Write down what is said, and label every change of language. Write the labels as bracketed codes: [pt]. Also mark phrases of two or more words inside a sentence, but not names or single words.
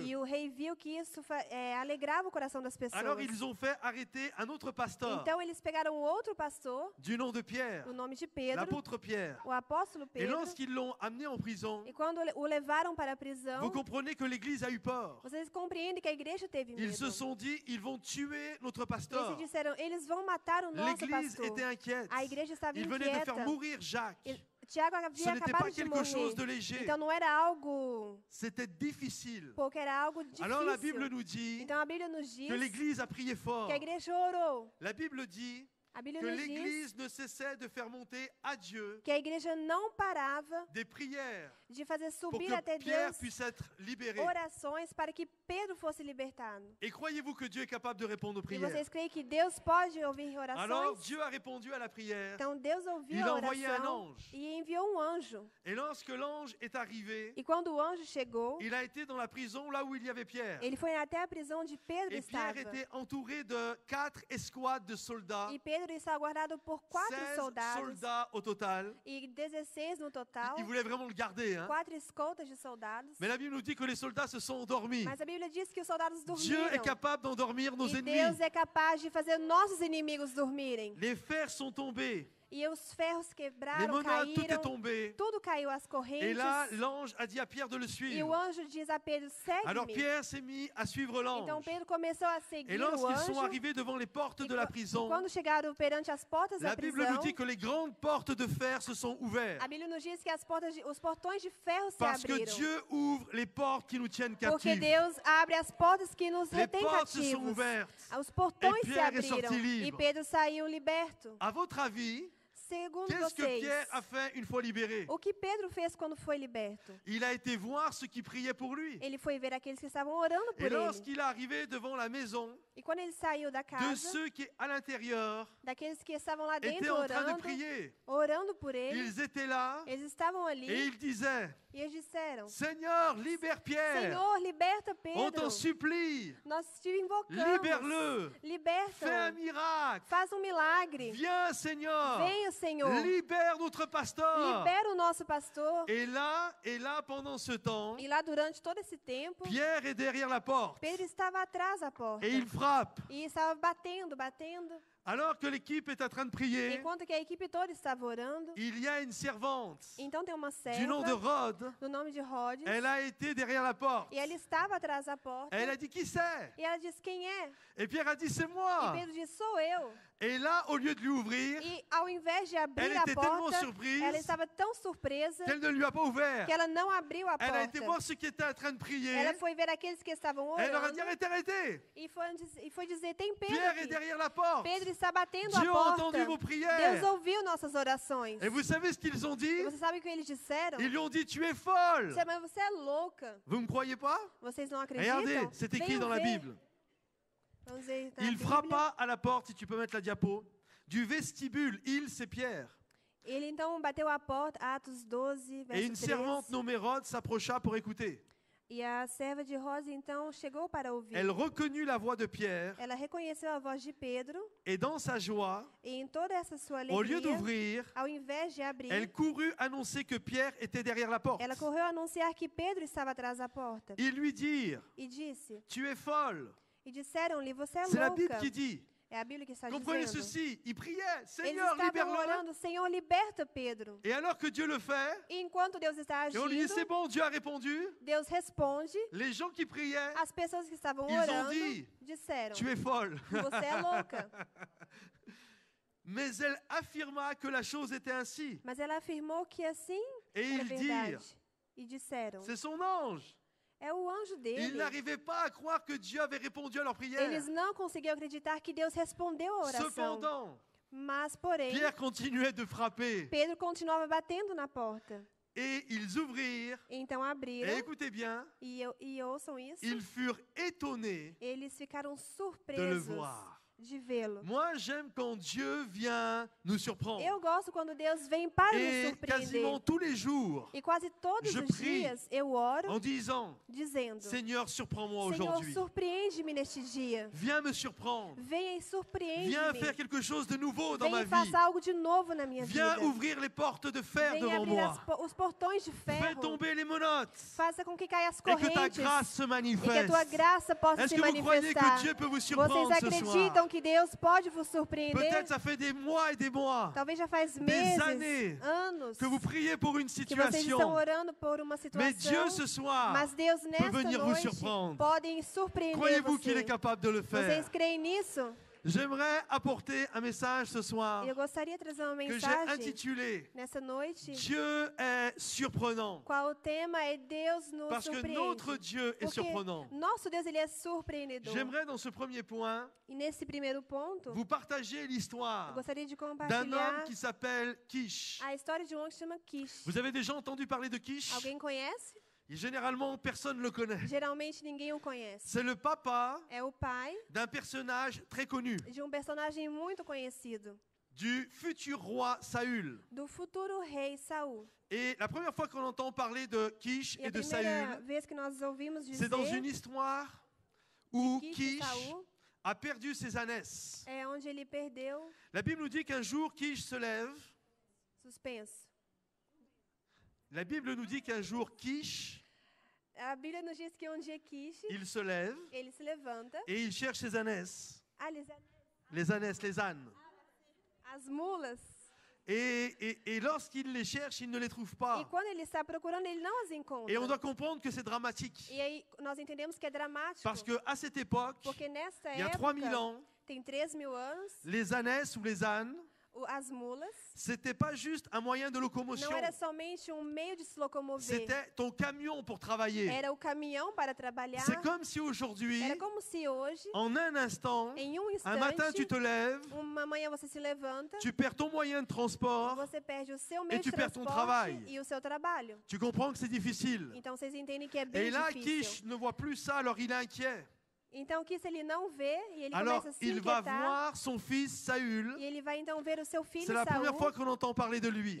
[pt] E o rei viu que isso alegrava o coração das pessoas. [fr] Alors ils ont fait arrêter un autre pasteur [pt] Então eles pegaram outro pastor, [fr] du nom de Pierre, [pt] o nome de Pedro, [fr] l'apôtre Pierre. [pt] o apóstolo [fr] Et [pt] Pedro. [fr] lorsqu'ils l'ont amené en prison, [pt] E quando o levaram para a prisão, [fr] vous comprenez que l'Église a eu peur. [pt] vocês compreendem que a igreja teve medo. [fr] Ils se sont dit, ils vont tuer notre [pt] Eles [fr] pasteur. [pt] disseram, eles vão matar o nosso [fr] L'Église [pt] pastor. [fr] était inquiète. [pt] A igreja estava [fr] Ils venaient de [pt] inquieta. [fr] faire mourir Jacques. [pt] Tiago [fr] Ce [pt] havia [fr] n'était [pt] acabado [fr] pas [pt] de [fr] quelque chose de [pt] morrer. [fr] léger. [pt] Então não era algo [fr] C'était difficile. [pt] pouco, era algo difícil. [fr] Alors la Bible nous dit [pt] Então a Bíblia nos diz [fr] que l'Église a prié fort. [pt] que a igreja orou. [fr] La Bible dit [pt] A Bíblia [fr] que [pt] nos diz [fr] l'Église ne cessait de faire monter à Dieu [pt] que a igreja não parava [fr] des prières [pt] de fazer [fr] pour [pt] subir [fr] que [pt] até [fr] Pierre [pt] Deus [fr] puisse être libéré. [pt] orações para que Pedro fosse libertado. [fr] Et croyez-vous que Dieu est capable de répondre aux [pt] E [fr] prières? [pt] vocês creem que Deus pode ouvir [fr] Alors [pt] orações? [fr] Dieu a répondu à la prière. [pt] Então Deus ouviu [fr] Il a a envoyé un [pt] oração [fr] ange. [pt] e enviou um anjo. [fr] Et lorsque l'ange est arrivé, [pt] E quando o anjo chegou, [fr] il a été dans la prison là où il y avait Pierre. [pt] ele foi até a prisão onde Pedro [fr] Et Pierre [pt] estava. [fr] était entouré de 4 escouades de soldats, [pt] E Pedro estava guardado por 4 [fr] 16 [pt] soldados [fr] soldats au total. [pt] e 16 no total, [fr] Il voulait vraiment le garder. Hein. [pt] 4 escoltas de soldados. [fr] Mais la Bible nous dit que les soldats se sont endormis. [pt] Mas a Bíblia diz que os soldados [fr] Dieu est [pt] dormiram. [fr] capable d'endormir nos [pt] E [fr] ennemis. [pt] Deus é capaz de fazer nossos inimigos dormirem. [fr] Les fers sont tombés. [pt] E os ferros [fr] Les [pt] quebraram, [fr] menottes, tout est [pt] caíram, [fr] tombé. [pt] tudo caiu às [fr] Et [pt] correntes. [fr] là, l'ange a dit à Pierre de le [pt] E o [fr] suivre. [pt] anjo diz a Pedro, [fr] Alors [pt] segue-me. [fr] Pierre s'est mis à suivre [pt] Então [fr] l'ange. [pt] Pedro começou a [fr] Et [pt] seguir o [fr] lorsqu'ils sont [pt] anjo. [fr] arrivés devant les portes de la prison, [pt] Quando chegaram perante as portas da [fr] la Bible nous [pt] prisão, [fr] dit que les grandes portes de fer se sont ouvertes. [pt] a Bíblia nos diz que os portões de ferro se [fr] Parce que [pt] abriram. [fr] Dieu ouvre les portes qui nous tiennent [pt] Porque [fr] captifs. [pt] Deus abre as portas que nos [fr] Les [pt] retêm [fr] portes se sont [pt] cativos. [fr] ouvertes. [pt] Os portões [fr] Et [pt] se [fr] Pierre est [pt] abriram [fr] sorti [pt] e [fr] libre. [pt] Pedro saiu liberto. [fr] À votre avis, [pt] Segundo [fr] Qu'est-ce que [pt] vocês, [fr] Pierre a fait une fois libéré? [pt] o que Pedro fez quando foi liberto? [fr] Il a été voir ceux qui priaient pour lui. [pt] Ele foi ver aqueles que estavam orando por [fr] Et [pt] ele. [fr] lorsqu'il est arrivé devant la maison [pt] E quando ele saiu da [fr] de [pt] casa, [fr] ceux qui, à l'intérieur, [pt] daqueles que estavam lá [fr] étaient [pt] dentro [fr] en train de [pt] orando, [fr] prier, [pt] orando por ele, [fr] ils étaient là [pt] eles estavam [fr] et [pt] ali [fr] ils disaient, [pt] e eles disseram: [fr] Seigneur, libère Pierre, [pt] Senhor, liberta [fr] on [pt] Pedro. [fr] t'en supplie, [pt] Nós te invocamos. [fr] libère-le, fais un [pt] Liberta. [fr] miracle, [pt] Faz um milagre. [fr] viens Seigneur, [pt] Venha, Senhor. [fr] libère notre pasteur. [pt] Libera o nosso pastor. [fr] Et là, pendant ce temps, [pt] E lá durante todo esse tempo, [fr] Pierre est derrière la porte [pt] Pedro estava atrás da porta. [fr] et il frappe. [pt] E estava batendo, batendo. [fr] Alors que l'équipe est en train de prier, [pt] Enquanto que a equipe toda estava orando, [fr] il y a une servante [pt] então tem uma [fr] du nom de [pt] serva [fr] Rhodes. [pt] do nome de Rhodes. [fr] Elle a été derrière la porte. [pt] E ela estava atrás da porta. [fr] Elle a dit qui c'est? [pt] E ela disse: quem é? [fr] Et Pierre a dit c'est [pt] E [fr] moi. [pt] Pedro disse: sou eu. [fr] Et là, au lieu de lui ouvrir, [pt] E ao invés de abrir [fr] elle [pt] a [fr] était tellement [pt] porta, [fr] surprise [pt] ela estava tão surpresa [fr] qu'elle ne lui a pas ouvert. [pt] que ela não abriu a [fr] Elle a été [pt] porta. [fr] voir ceux qui étaient en train de prier. [pt] Ela foi ver aqueles que estavam [fr] Elle leur a dit [pt] orando [fr] arrêtez, arrêtez. [pt] e foi dizer: tem Pedro [fr] Pierre est [pt] aqui. [fr] derrière la porte. [pt] Pedro está batendo [fr] Dieu a [pt] a porta. [fr] entendu vos [pt] Deus [fr] prières. [pt] ouviu nossas orações. [fr] Et vous savez ce qu'ils ont dit? [pt] E você sabe o que eles disseram? [fr] Ils lui ont dit tu es folle. [pt] Disseram: mas você é louca. [fr] Vous me croyez pas? [pt] Vocês não acreditam? [fr] Regardez, c'est écrit [pt] Venham [fr] dans la [pt] ver. [fr] Bible. [pt] Vamos ver na [fr] Il [pt] Bíblia. [fr] frappa à la porte, si tu peux mettre la diapo, du vestibule. Il, c'est Pierre. [pt] Ele então bateu a porta, Atos 12, [fr] Et [pt] verso [fr] une [pt] 3. [fr] servante nommée Rhodes s'approcha pour écouter. [pt] E a serva de Rosa então chegou para ouvir. [fr] Elle reconnut la voix de Pierre [pt] Ela reconheceu a voz de Pedro [fr] et dans sa joie, [pt] e em toda essa sua [fr] au lieu [pt] alegria, [fr] d'ouvrir, [pt] ao invés de abrir, [fr] elle courut annoncer que Pierre était derrière la porte. [pt] ela correu a anunciar que Pedro estava atrás da porta. [fr] Ils lui dirent, [pt] E disse, [fr] tu es folle. [pt] e disseram-lhe: você é [fr] C'est la Bible [pt] louca. [fr] qui dit. [pt] É a Bíblia que está [fr] Comprenez [pt] dizendo. [fr] ceci, il priait, [pt] Eles [fr] Seigneur, [pt] estavam [fr] libère-le. [pt] orando: Senhor, liberta Pedro. [fr] Et alors que Dieu le fait, [pt] E enquanto Deus está [fr] et on lui dit, [pt] agindo, [fr] c'est bon, Dieu a répondu, [pt] Deus responde. [fr] les gens qui priaient, [pt] As pessoas que estavam [fr] Ils ont [pt] orando [fr] dit, [pt] disseram: [fr] tu es folle. [pt] você é louca. [fr] Mais elle affirma que la chose était ainsi. [pt] Mas ela afirmou que assim [fr] Et [pt] era [fr] ils [pt] verdade. [fr] dirent, [pt] E disseram: [fr] c'est son ange. [pt] é o anjo [fr] Ils [pt] dele. [fr] n'arrivaient pas à croire que Dieu avait répondu à leur prière. [pt] Eles não conseguiam acreditar que Deus respondeu a oração. [fr] Cependant, [pt] Mas, porém, [fr] Pierre continuait de frapper. [pt] Pedro continuava batendo na porta. [fr] Et ils ouvrirent. [pt] Então abriram, [fr] Et écoutez bien, [pt] e ouçam isso, [fr] ils furent étonnés [pt] eles ficaram [fr] de le [pt] surpresos [fr] voir. [pt] de vê-lo. [fr] Moi, j'aime quand Dieu vient nous surprendre. [pt] Eu gosto quando Deus vem para nos [fr] Et [pt] surpreender. [fr] quasiment tous les jours, [pt] E quase todos [fr] je [pt] os [fr] prie [pt] dias eu oro [fr] en disant, [pt] dizendo: [fr] Seigneur, surprends-moi [pt] Senhor, [fr] aujourd'hui. [pt] surpreende-me neste dia. [fr] Viens me surprendre. [pt] Venha e [fr] Viens [pt] surpreende-me. [fr] faire quelque chose de nouveau dans [pt] Venha [fr] ma [pt] e [fr] vie. [pt] faça algo de novo na minha [fr] Viens [pt] vida. [fr] ouvrir les portes de fer [pt] Venha [fr] devant [pt] abrir [fr] moi. [pt] os portões de [fr] Fais [pt] ferro. [fr] tomber les menottes. [pt] Faça com que caia as [fr] Et que ta [pt] correntes. [fr] grâce se [pt] E que a [fr] manifeste. [pt] tua graça possa [fr] Est-ce [pt] se [fr] que vous croyez [pt] manifestar. [fr] que Dieu peut vous [pt] Vocês [fr] surprendre ce soir? [pt] acreditam que Deus pode vos surpreender? [fr] Peut-être ça fait des mois et des mois [pt] Talvez já faz [fr] des [pt] meses, [fr] années [pt] anos, [fr] que vous priez pour une [pt] que vocês estão [fr] situation. [pt] orando por uma [fr] Mais Dieu [pt] situação. [fr] ce soir, [pt] Mas Deus nesta [fr] venir vous [pt] noite [fr] surprendre. [pt] podem surpreender [fr] croyez-vous qu'il [pt] você. [fr] est capable de le faire? [pt] Vocês creem nisso? [fr] J'aimerais apporter un message ce soir [pt] Eu gostaria de trazer uma [fr] que j'ai [pt] mensagem [fr] intitulé [pt] nessa noite. [fr] Dieu est surprenant. [pt] Qual o tema é Deus nos [fr] Parce que [pt] surpreende. [fr] notre Dieu est [pt] Porque [fr] surprenant. [pt] nosso Deus, ele é surpreendedor. [fr] J'aimerais dans ce premier point [pt] E nesse primeiro ponto, [fr] vous partager [pt] eu [fr] l'histoire [pt] gostaria de [fr] d'un homme [pt] compartilhar [fr] qui s'appelle Kish. [pt] a história de um homem que se chama Kish. [fr] Vous avez déjà entendu parler de Kish? [pt] Alguém conhece? [fr] Et généralement, personne ne le connaît. [pt] Geralmente ninguém o conhece. [fr] C'est le papa [pt] É o pai [fr] d'un personnage très connu, [pt] de um personagem muito conhecido, [fr] du futur roi Saül. [pt] do futuro rei Saul. [fr] Et la première fois qu'on entend parler de Kish [pt] E [fr] et [pt] a [fr] de [pt] primeira [fr] Saül, [pt] vez que nós ouvimos [fr] c'est dans une [pt] dizer [fr] histoire où [pt] de Kish e [fr] Kish [pt] Saul, [fr] a perdu ses ânesses. [pt] é onde ele perdeu. [fr] La Bible nous dit qu'un jour Kish se lève. [pt] Suspenso. [fr] La Bible nous dit qu'un jour Kish, [pt] A Bíblia nos diz que um dia Kish, [fr] il se lève [pt] ele se levanta. [fr] et il cherche ses ânesses. [pt] Ah, [fr] Les ânesses, les ânes. [pt] as mulas. [fr] Et lorsqu'il les cherche, il ne les trouve [pt] E [fr] pas. [pt] quando ele está procurando, ele não as encontra. [fr] Et on doit comprendre que c'est dramatique. [pt] E aí nós entendemos que é dramático. [fr] Parce qu'à cette époque, [pt] Porque nesta [fr] il y a [pt] época, [fr] 3000 ans, [pt] tem 3.000 anos, [fr] les ânesses ou les ânes [pt] as mulas [fr] C'était pas juste un moyen de locomotion. [pt] não era somente meio de se locomover. [fr] C'était ton camion pour travailler. [pt] Era o caminhão para trabalhar. [fr] C'est comme si aujourd'hui, [pt] Era como se hoje, [fr] en un instant, [pt] em [fr] un matin tu [pt] instante, [fr] te lèves, [pt] uma manhã você se levanta, [fr] tu perds ton moyen de transport, [pt] você perde o seu meio [fr] tu [pt] de [fr] perds ton [pt] transporte [fr] travail. [pt] e o seu trabalho. [fr] tu comprends que c'est difficile. [pt] Então vocês entendem que é [fr] Et [pt] bem [fr] là, [pt] difícil. [fr] Kish ne voit plus ça, alors il est inquiet. [pt] Então Quis ele não vê e ele [fr] Alors, [pt] começa a se [fr] il va [pt] inquietar. [fr] voir son fils Saül. [pt] E ele vai então ver o seu filho [fr] C'est la première fois [pt] Saul. [fr] qu'on entend parler de lui.